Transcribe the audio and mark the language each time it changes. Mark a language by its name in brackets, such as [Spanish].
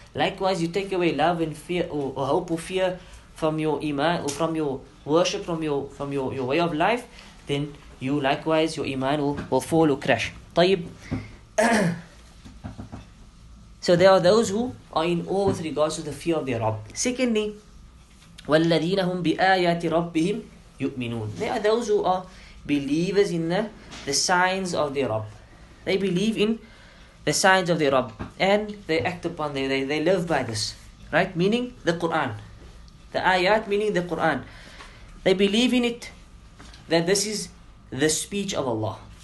[English] Likewise, you take away love and fear, or hope or fear from your iman, or from your worship, from your way of life, then you likewise, your iman will fall or crash. طيب. So there are those who are in awe with regards to the fear of their Rabb. Secondly, [Arabic] وَالَّذِينَ هُمْ بِآيَاتِ رَبِّهِمْ يُؤْمِنُونَ. [English] They are those who are believers in the signs of their Rabb. They believe in the signs of their Rabb and they act upon they live by this. Right? Meaning the Quran. The ayat meaning the Quran. They believe in it, that this is the speech of Allah.